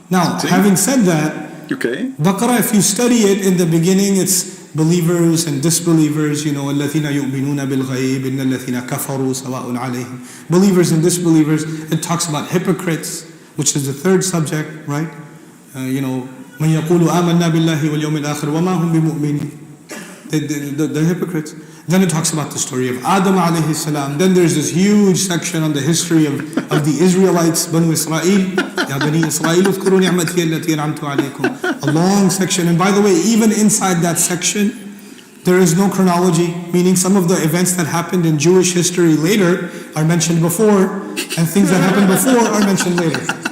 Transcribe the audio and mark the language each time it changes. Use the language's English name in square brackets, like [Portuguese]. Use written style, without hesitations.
[English] Now, having said that, okay. Baqarah, if you study it in the beginning, it's believers and disbelievers, you know, [Arabic] الَّذِينَ يُؤْمِنُونَ بِالْغَيْبِ إِنَّ الَّذِينَ كَفَرُوا سَوَاءٌ عَلَيْهِمْ. [English] Believers and disbelievers. It talks about hypocrites, which is the third subject, right? You know, [Arabic] مَنْ يَقُولُ آمَنَّا بِاللَّهِ وَالْيَوْمِ الْآخِرِ وَمَا هُمْ بِمُؤْمِنِينَ. [English] The hypocrites. Then it talks about the story of Adam alayhi salam. Then there's this huge section on the history of the Israelites, Banu Israel. [Arabic] Ya Bani Israel, اذكروا نعمتي التي أنعمت عليكم. [English] A long section. And by the way, even inside that section, there is no chronology, meaning some of the events that happened in Jewish history later are mentioned before, and things that happened before are mentioned later.